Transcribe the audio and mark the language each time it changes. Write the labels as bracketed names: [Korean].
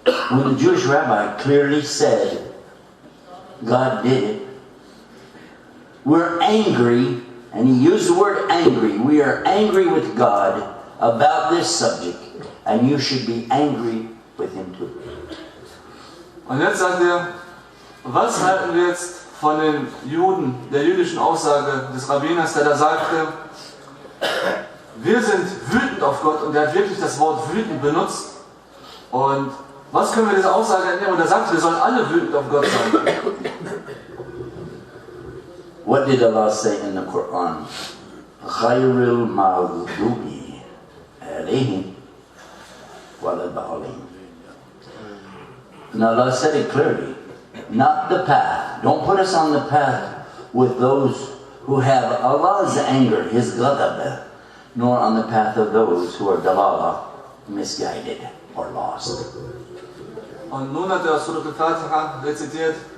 [English] When the Jewish rabbi clearly said, God did it, we're angry, and he used the word angry. We are angry with God about this subject, and you should be angry with him too. [German] Und jetzt sagt er, was halten wir jetzt von den Juden, der jüdischen Aussage des Rabbiners, der da sagte, wir sind wütend auf Gott, und er hat wirklich das Wort wütend benutzt. Und was können wir dieser Aussage entnehmen? Und er sagt, wir sollen alle wütend auf Gott sein. [English] What did Allah say in the Quran? [Arabic] Khayrul maghdubi alayhim waladhalin. [English] And Allah said it clearly. Not the path. Don't put us on the path with those who have Allah's anger, His ghadab, nor on the path of those who are dalala, misguided or lost. [German] Und nun hat er Surat al-Fatiha rezitiert.